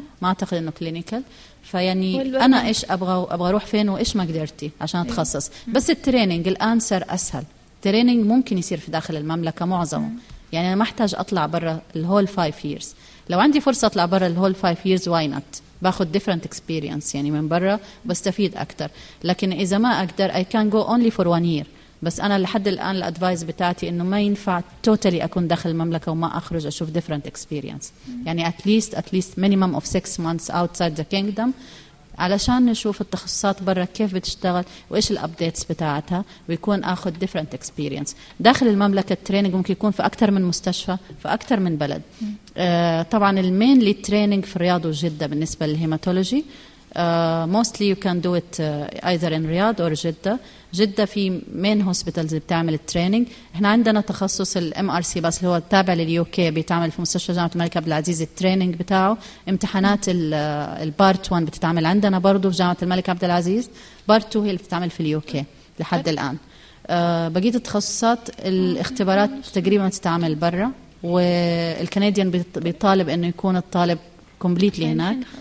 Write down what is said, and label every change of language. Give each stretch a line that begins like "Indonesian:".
Arabic: ما أعتقد إنه كلينيكال. فيعني أنا إيش أبغى وأبغى أروح فين وإيش ما قدرتي عشان أتخصص. بس التريننج الآن صار أسهل, التريننج ممكن يصير في داخل المملكة معظمه. يعني أنا ما أحتاج أطلع برا الهول
English: 5 years.
Arabic: لو عندي فرصة أطلع برا الهول 5 years
English: why not,
Arabic: باخد
English: different experience
Arabic: يعني من برا بستفيد أكتر. لكن إذا ما أقدر
English: I can go only for 1 year.
Arabic: بس أنا لحد الآن الأدفايز بتاعتي إنه ما ينفع totally أكون داخل المملكة وما أخرج أشوف
English: different experience.
Arabic: يعني
English: at least minimum of 6 months outside the kingdom
Arabic: علشان نشوف التخصصات برا كيف بتشتغل وإيش الأبديتس بتاعتها, ويكون أخذ
English: different experience.
Arabic: داخل المملكة التريننج ممكن يكون في أكتر من مستشفى في أكتر من بلد. طبعا المين لي تريننج في الرياض وجدة بالنسبة للهيماتولوجي.
English: Mostly you can do it either in Riyadh or Jeddah.
Arabic: Jeddah في
English: main hospitals
Arabic: بتعمل التريننج. احنا عندنا تخصص ال MRC بس اللي هو التابع لليوكي بيتعمل في مستشفى جامعة الملك عبد العزيز التريننج بتاعه. امتحانات البارت 1 بتتعمل عندنا برضو في جامعة الملك عبد العزيز. بارت 2 هي اللي بتتعمل في اليوكي لحد الآن. بقية التخصصات الاختبارات تقريبا تتعمل برا, والكنديان بيطالب انه يكون الطالب كومبليتلي هناك.